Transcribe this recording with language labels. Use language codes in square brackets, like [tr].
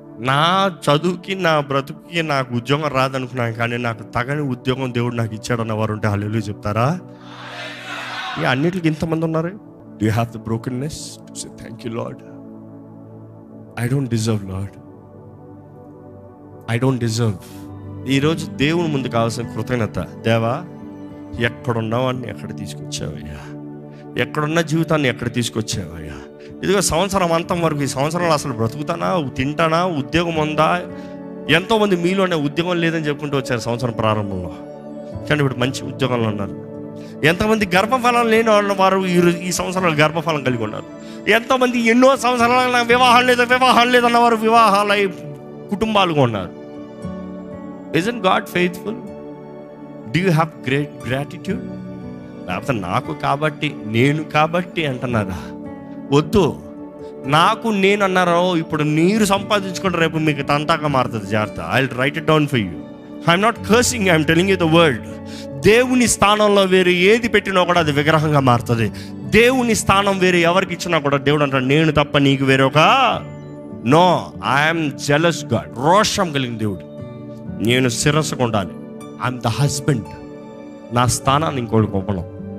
[te] నా చదువుకి, నా బ్రతుకుకి, నాకు ఉద్యోగం రాదనుకున్నాను కానీ నాకు తగని ఉద్యోగం దేవుడు నాకు ఇచ్చాడు అన్నవారు ఉంటే హల్లెలూయా చెప్తారా? ఇక అన్నిటికి ఇంతమంది ఉన్నారు. [en] Do you have the brokenness to say thank you Lord? I don't deserve Lord. I don't deserve. [te] ఈరోజు దేవుని ముందు కావాల్సిన కృతజ్ఞత. దేవా, ఎక్కడున్నావాన్ని ఎక్కడ తీసుకొచ్చావయ్యా, ఎక్కడున్న జీవితాన్ని ఎక్కడ తీసుకొచ్చావయ్యా. ఇదిగో సంవత్సరం అంతం వరకు, ఈ సంవత్సరంలో అసలు బ్రతుకుతానా, తింటానా, ఉద్యోగం ఉందా? ఎంతోమంది మీలోనే ఉద్యోగం లేదని చెప్పుకుంటూ వచ్చారు సంవత్సరం ప్రారంభంలో, కానీ ఇప్పుడు మంచి ఉద్యోగంలో ఉన్నారు. ఎంతమంది గర్భఫలం లేని వారు ఈ సంవత్సరాలు గర్భఫలం కలిగి ఉన్నారు. ఎంతోమంది ఎన్నో సంవత్సరాలు నాకు వివాహం లేదన్నవారు వివాహాలై కుటుంబాలుగా ఉన్నారు. [en] Isn't God faithful? Do you have great gratitude? [te] లేకపోతే నాకు కాబట్టి, నేను కాబట్టి అంటున్నారా? వద్దు. నాకు నేను అన్నారో ఇప్పుడు మీరు సంపాదించుకుంటే రేపు మీకు తంతాగా మారుతుంది. జాగ్రత్త. [en] I'll write it down for you. I'm not cursing, I'm telling you the word. [te] దేవుని స్థానంలో వేరే ఏది పెట్టినా కూడా అది విగ్రహంగా మారుతుంది. దేవుని స్థానం వేరే ఎవరికి ఇచ్చినా కూడా దేవుడు అంటాడు, నేను తప్ప నీకు వేరే ఒక నో. [en] I'm jealous God. [te] రోషం కలిగిన దేవుడు. నేను శిరస్సుకు ఉండాలి. [en] I'm the husband. [te] నా స్థానాన్ని ఇంకోటి గొప్పను.